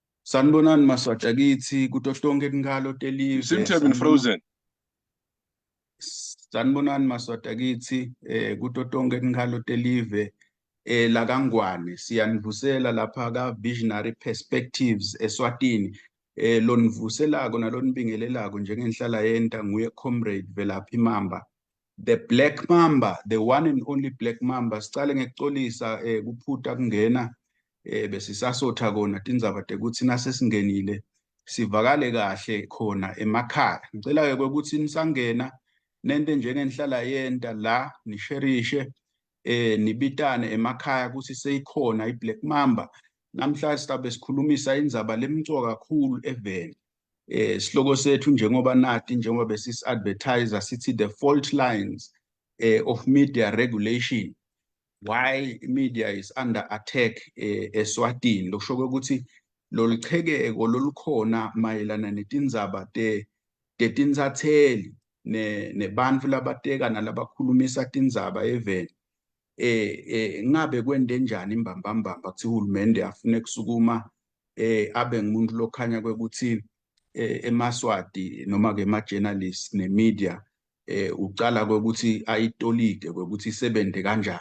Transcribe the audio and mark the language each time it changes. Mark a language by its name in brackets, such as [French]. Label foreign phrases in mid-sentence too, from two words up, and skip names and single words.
[Swati] Sanibonani Maswati kithi kuto tonke tinkhalo [English] You seem [Swati] telive. [English] to have been frozen. [Swati] Sanibonani Maswati kithi kuto tonke tinkhalo telive la kaNgwane siyanivusela lapha ka Visionary Perspectives eSwatini lonivuselako nalonibingelelako njengenhlala yenta nguye Comrade Velaphi Mamba, the Black Mamba, [English] the one and only Black Mamba. [Swati] Sicale ngekuxolisa kuphuta kungena besisasotha kona tindzaba tekuthi nasesingenile sivakale kahle khona emakhaya. Ngicela ke ukuthi nisangena nente njengenhlala yenta la nisherishe nibitane emakhaya ukuthi seyikhona iBlack Mamba. Namhlanje sizabe sikhulumisa indzaba lemcoka kakhulu eveni. Sihloko sethu njengoba besis-advertiser sithi [English] the fault lines of media regulation. Why media is under attack eSwatini. [Swati] Lokusho ukuthi loluchekeko lolukhona mayelana netindzaba tetinsatheli nebantfu labatekana labakhulumisa tindzaba eveni. Ngabe kwende njani imbambambamba kuthi uhulumende afune kusukuma abe ngumuntu lokhanya kwekuthi emaswati noma ke ma-journalists ne-media ucala kwekuthi ayitolike kwekuthi isebenze kanjani.